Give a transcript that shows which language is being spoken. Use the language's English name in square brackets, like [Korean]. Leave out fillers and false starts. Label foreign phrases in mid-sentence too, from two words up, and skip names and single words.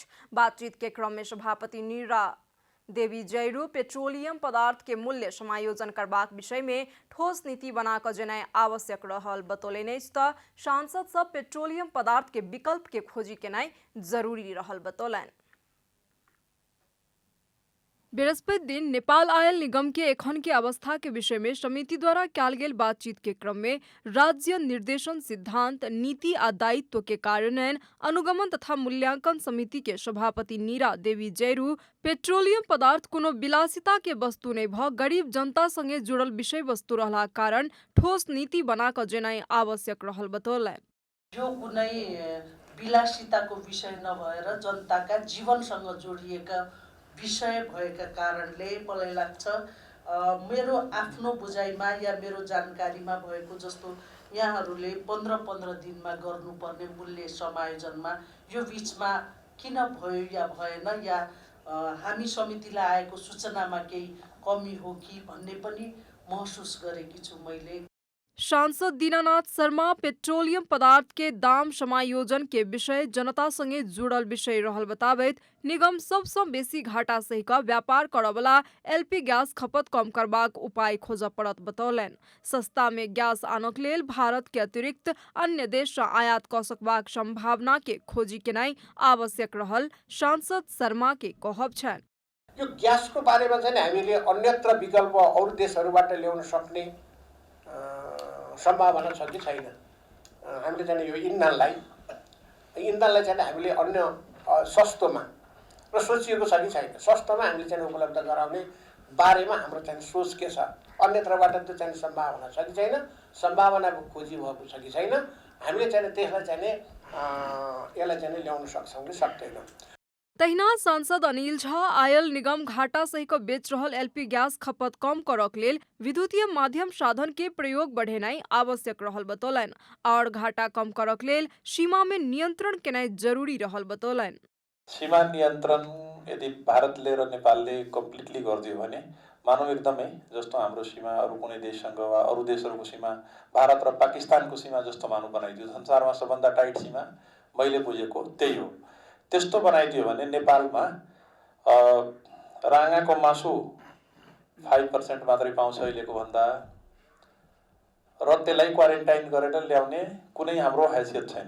[Maithili] बातचीत के क्रम में सभापति नीरा देवी जयरू पेट्रोलियम पदार्थ के मूल्य समायोजन करबाक विषय में ठोस नीति बना क जेनाइ आवश्यक रहल बतौलनि अछि तऽ सांसद सब पेट्रोलियम पदार्थ के विकल्प के खोजी केनाइ जरूरी रहल बतौलनि। बृहस्पति दिन नेपाल आयल निगम के एखन के अवस्था के विषय में समिति द्वारा कयल गेल बातचीत के क्रम में राज्य निर्देशन सिद्धांत नीति आ दायित्व के कार्यान्वयन अनुगमन तथा मूल्यांकन समिति के सभापति नीरा देवी जयरू पेट्रोलियम पदार्थ कोनो विलासिता के वस्तु नहीं भ गरीब जनता संगे जुड़ल विषय वस्तु रहला कारण ठोस नीति बना क जेनाइ आवश्यक रहल बतौलनि। [Nepali] यो कुनै विलासिताको विषय नभएर जनताका जीवनसँग जोडिएका विषय भएका कारणले मलाई लाग्छ मेरो आफ्नो बुझाइमा या मेरो जानकारीमा भएको जस्तो यहाँहरूले 15-15 दिनमा गर्नुपर्ने मूल्य समायोजनमा यो बीचमा किन भयो या भएन या हामी समितिलाई आएको सूचनामा केही कमी हो कि भन्ने पनि महसुस गरेकी छु मैले। [Maithili] सांसद दीनानाथ शर्मा पेट्रोलियम पदार्थ के दाम समायोजन के विषय जनता संगे जुड़ल विषय रहल बताबैत निगम सबसँ बेसी घाटा सहि कऽ व्यापार करऽ वाला LP गैस खपत कम करबाक उपाय खोजऽ पड़त बतौलनि। सस्ता में गैस आनक लेल भारत के अतिरिक्त अन्य देश सँ आयात कऽ सकबाक संभावना के खोजी केनाइ आवश्यक रहल सांसद शर्मा के कहब छनि। [Nepali] यो ग्यासको बारेमा चाहिँ हामीले अन्यत्र विकल्प अरू देशहरूबाट ल्याउन सक्ने सम्भावना छ कि छैन। हामीले चाहिँ यो इन्धनलाई चाहिँ हामीले अन्य सस्तोमा र सोचिएको छ कि छैन, सस्तोमा हामीले चाहिँ उपलब्ध गराउने बारेमा हाम्रो चाहिँ सोच के छ। अन्यत्रबाट त्यो चाहिँ सम्भावना छ कि छैन, सम्भावनाको खोजी भएको छ कि छैन, हामीले चाहिँ त्यसलाई चाहिँ यसलाई चाहिँ ल्याउन सक्छौँ कि सक्दैनौँ। [Maithili] तहिना सांसद अनिल झा आयल निगम घाटा सहित बेच रहल LP गैस खपत कम करक लेल विद्युतीय माध्यम साधन के प्रयोग बढ़ेनाइ आवश्यक रहल बतौलनि और घाटा कम करक लेल सीमा में नियंत्रण केनाइ जरूरी रहल बतौलनि। [Nepali] सीमा नियन्त्रण यदि भारतले र नेपालले कम्प्लिटली गरिदियो भने मानव एकदमै जस्तो हाम्रो सीमा अरू कुनै देशसँग वा अरू देशहरूको सीमा भारत र पाकिस्तानको सीमा जस्तो मानव बनाइदियो संसारमा सबभन्दा टाइट सीमा मैले बुझेको त्यही हो। त्यस्तो बनाइदियो भने नेपालमा राँगाको मासु 5% मात्रै पाउँछ अहिलेको भन्दा, र त्यसलाई क्वारेन्टाइन गरेर ल्याउने कुनै हाम्रो हैसियत छैन।